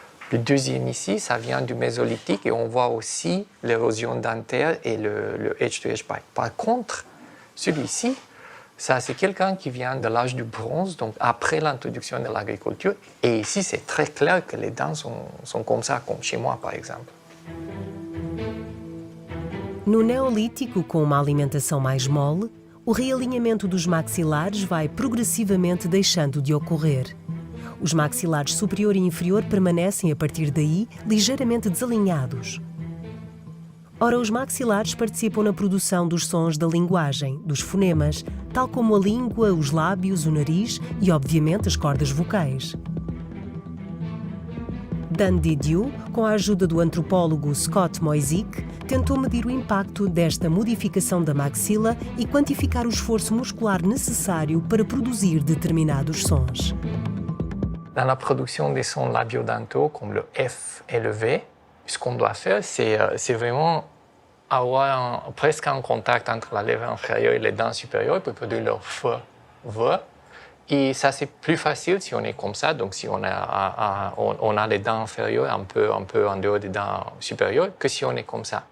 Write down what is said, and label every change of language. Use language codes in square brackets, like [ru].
[fr] Le deuxième ici, ça vient du mésolithique et on voit aussi l'érosion dentaire et le edge-to-edge bite. Par contre, celui-ci, Ça, c'est quelqu'un qui vient de l'âge du bronze, donc après l'introduction de l'agriculture. Et ici, c'est très clair que les dents sont comme ça, comme chez moi, par exemple. [pt] No Neolítico, com uma alimentação mais mole, o realinhamento dos maxilares vai progressivamente deixando de ocorrer. Os maxilares superior e inferior permanecem, a partir daí, ligeiramente desalinhados. Ora, os maxilares participam na produção dos sons da linguagem, dos fonemas, tal como a língua, os lábios, o nariz e, obviamente, as cordas vocais. Dan Didiu, com a ajuda do antropólogo Scott Moisic, tentou medir o impacto desta modificação da maxila e quantificar o esforço muscular necessário para produzir determinados sons. [fr] Dans la production des sons labiodentaux, comme le F et le V, ce qu'on doit faire, c'est vraiment avoir presque un contact entre la lèvre inférieure et les dents supérieures pour produire le F, V. Et ça, c'est plus facile si on est comme ça, donc si on a les dents inférieures un peu en dehors des dents supérieures, que si on est comme ça.